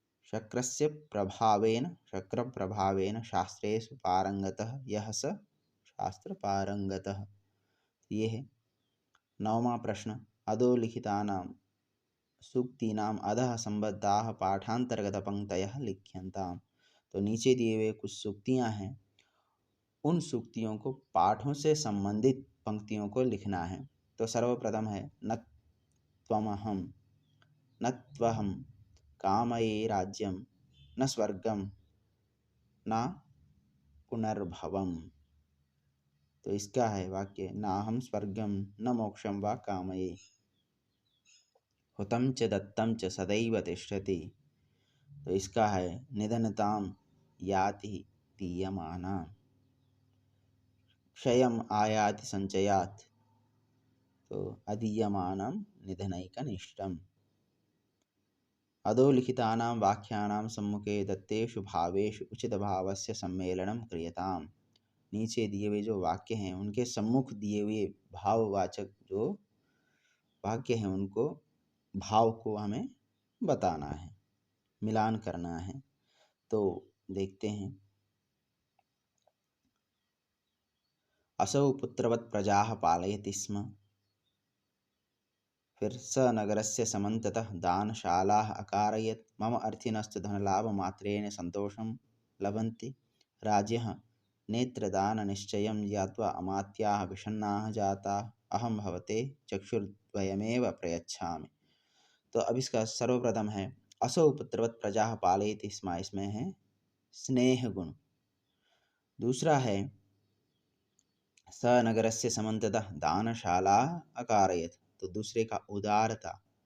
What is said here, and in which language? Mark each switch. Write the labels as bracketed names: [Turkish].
[Sanskrit] शक्रस्य प्रभावेन, शक्र प्रभावेन शास्त्रेषु पारंगतः यः स शास्त्र पारंगतः। [Hindi] ये है 9वां प्रश्न [Sanskrit] अधोलिखितानां सूक्तीनाम अधः संबद्धाः पाठांतर्गत पंक्तयः लिख्यन्ताम्। [Hindi] तो नीचे दिए हुए कुछ सूक्तियां हैं, उन सूक्तियों को पाठों से संबंधित पंक्तियों को लिखना है। तो सर्वप्रथम है [Sanskrit] न त्वमहं, न त्वहं कामये राज्यं, न स्वर्गं न पुनर्भवम्। [Hindi] तो इसका है वाक्य, [Sanskrit] नाहं स्वर्गं न मोक्षं वा कामये, हुतं च दत्तं च सदैव तिष्ठति। [Hindi] तो इसका है, [Sanskrit] निधनतां याति दीयमाना, क्षयम् आयाति संचयात्, तो अदीयमानं निधनैकनिष्ठम्। अधोलिखितानां वाक्यानां सम्मुखे दत्तेषु भावेषु उचितभावस्य सम्मेलनं क्रियताम्। [Hindi] नीचे दिए हुए जो वाक्य हैं उनके सम्मुख दिए हुए भाववाचक जो वाक्य हैं उनको भाव को हमें बताना है, मिलान करना है। तो देखते हैं, [Sanskrit] असौ पुत्रवत् प्रजाः पालयति स्म, फिर स नगरस्य समन्ततः दानशालाः अकारयत्, मम अर्थिनस्तु धनलाभमात्रेण सन्तोषं लभन्ति। राज्ञः नेत्रदाननिश्चयं ज्ञात्वा अमात्याः विषण्णाः जाताः, अहं भवते चक्षुर्द्वयमेव प्रयच्छामि। [Hindi] तो अब इसका सर्वप्रथम है, [Sanskrit] असौ पुत्रवत् प्रजाः पालयति स्म, [Hindi] इसमें है स्नेह गुण। दूसरा है, [Sanskrit] स नगरस्य समन्ततः दानशाला अकारयत्, [Hindi] तो दूसरे का उदारता।